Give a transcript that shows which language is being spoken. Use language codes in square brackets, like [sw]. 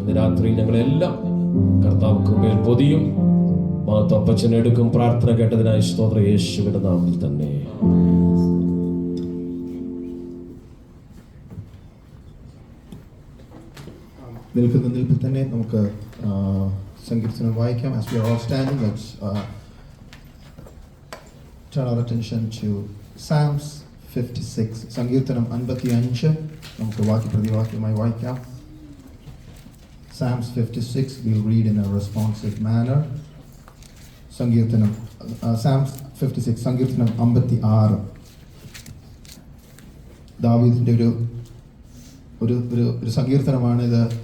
[ml] ഇന്ന് രാത്രി ഞങ്ങളെല്ലാം കർത്താവ് കൃപയിൽ പൊതിയും. മഹത്വപ്പച്ചൻ എടുക്കും. പ്രാർത്ഥന കേട്ടതിനായി സ്തോത്രം യേശുവിന്റെ നാമത്തിൽ തന്നെ. നിൽക്കുന്ന നിൽപ്പിൽ തന്നെ നമുക്ക് സങ്കീർത്തനം വായിക്കാം. [en] As we are all standing, let's turn our attention to Psalms 56. [ml] സങ്കീർത്തനം 55 നമുക്ക് വാക്യപ്രതിവാക്യമായി വായിക്കാം. [en] Psalms 56 we'll read in a responsive manner. [ml] സങ്കീർത്തനം [en] Psalms 56 [ml] സങ്കീർത്തനം 56 ദാവീദിന്റെ ഒരു സങ്കീർത്തനമാണിത്.